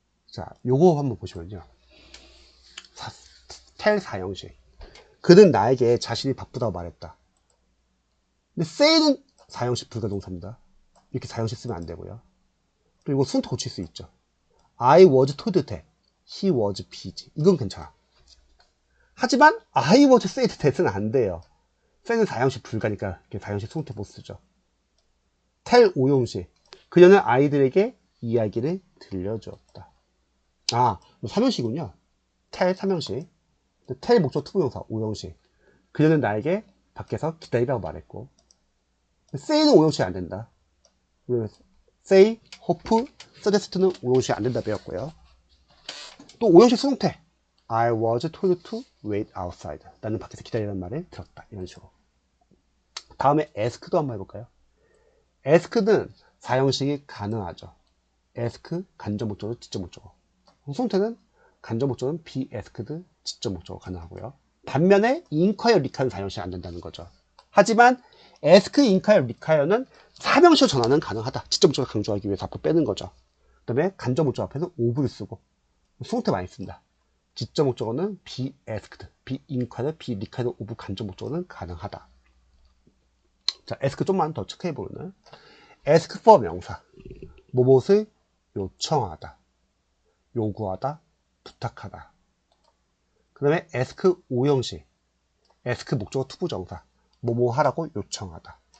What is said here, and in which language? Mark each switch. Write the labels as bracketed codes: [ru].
[ko] 자, 요거 한번 보시면요. tell 4형식. 그는 나에게 자신이 바쁘다고 말했다. 근데 say는 4형식 불가동사입니다. 이렇게 4형식 쓰면 안 되고요. 그리고 수동태 고칠 수 있죠. [en] I was told that he was busy. [ko] 이건 괜찮아. 하지만 [en] I was said that [ko] 은 안 돼요. say는 4형식 불가니까 4형식 수동태 못 쓰죠. tell 5형식. 그녀는 아이들에게 이야기를 들려주었다. 아, 3형식이군요. tell 3형식. tell 목적 투부정사 5형식. 그녀는 나에게 밖에서 기다리라고 말했고. say는 5형식이 안 된다. say, hope, suggest는 5형식이 안 된다 배웠고요. 또 5형식 수동태. [en] I was told to wait outside. [ko] 나는 밖에서 기다리라는 말을 들었다. 이런 식으로. 다음에 ask도 한번 해볼까요? ask는 4형식이 가능하죠. ask, 간접 목적어, 직접 목적어. 수동태는 간접 목적어는 be asked, 직접 목적어 가능하고요. 반면에 inquire, recall은 4형식이 안 된다는 거죠. 하지만 ask, inquire, require는 사명시로 전환은 가능하다. 직접 목적을 강조하기 위해서 앞으로 빼는 거죠. 그 다음에 간접 목적 앞에서 ove를 쓰고 수동태 많이 씁니다. 직접 목적어는 be asked, be inquired, be required of 간접 목적어는 가능하다. 자, ask 좀만 더 체크해보면 ask for 명사, 무엇을 요청하다, 요구하다, 부탁하다. 그 다음에 ask 오형식, ask 목적어 투부정사, 뭐뭐 하라고 요청하다.